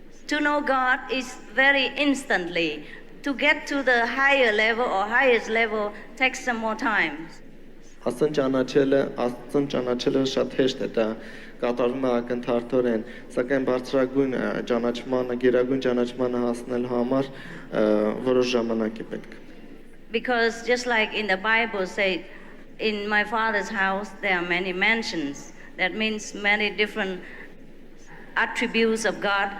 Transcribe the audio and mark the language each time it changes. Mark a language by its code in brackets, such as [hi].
[en] To know God is very instantly. To get to the higher level or highest level takes some more time. [hy] Աստծուն ճանաչելը շատ հեշտ է, դա կատարվում է ակնթարթորեն, սակայն բարձրագույն ճանաչմանը, գերագույն ճանաչմանը հասնելու համար որոշ ժամանակ է պետք։ [en] Because just like in the Bible say, in my Father's house there are many mansions. That means many different attributes of God.